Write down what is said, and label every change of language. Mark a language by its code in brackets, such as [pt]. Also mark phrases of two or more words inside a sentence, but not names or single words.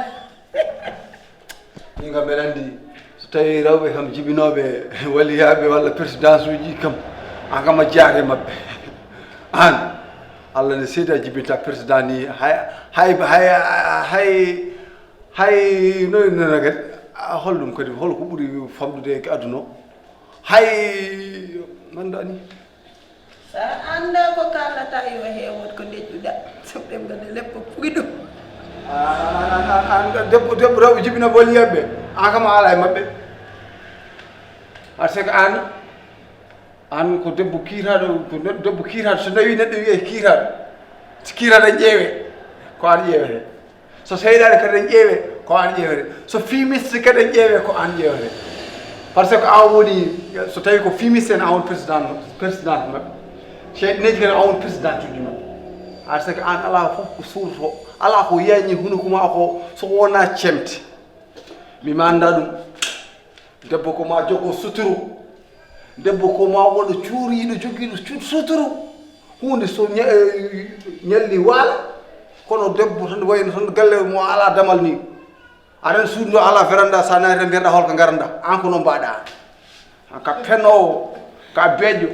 [ff] min kam mbeɗa andi so tawi rewɓe kam jibinoɓe waliyaɓe walla présidence uji kam an kam a jaare mabɓe an Allah ne seedi a jibinta président ni hay noy nana kadi holɗum kadi holko ɓuuri famɗude e aduna hay ganda ni sa anda ko kalata yo heewot ko deƴƴuɗa so ɗemgade leppo pugi ɗum an debbo rewɓe jibina waliyaɓe an kam a ala e mabɓe [fr] par ce que [ff] an ko debbo kiiraɗo ko debbo kiiraɗo so nawi neɗɗo wiye kiiraɗo so kiiraɗo en ƴeewe ko an ƴeewete so seyɗade kadi en ƴeewe ko an ƴeewete so fimiste kadi en ƴeewe ko an ƴeewete [fr] par ce que [ff] an woni so tawi ko fimiste en an woni président maɓɓe seyɗineji kadi an woni président uji maɓɓe [fr] par ce que [ff] an ala fof ko suurto ala ko yañi hunuko ma ko so wona cemte mima anda ɗum debbo ko ma jogo suturu debbo ko ma woɗo cuuriɗo joguiɗo suturu hunde so ñalli waala kono debbo tan wayno tan galle mo ala damal ni aɗa suuduno ala veranda sa naati tan mbiyata holko garanda an ko no mbaɗa an ka penowo ka beeƴƴo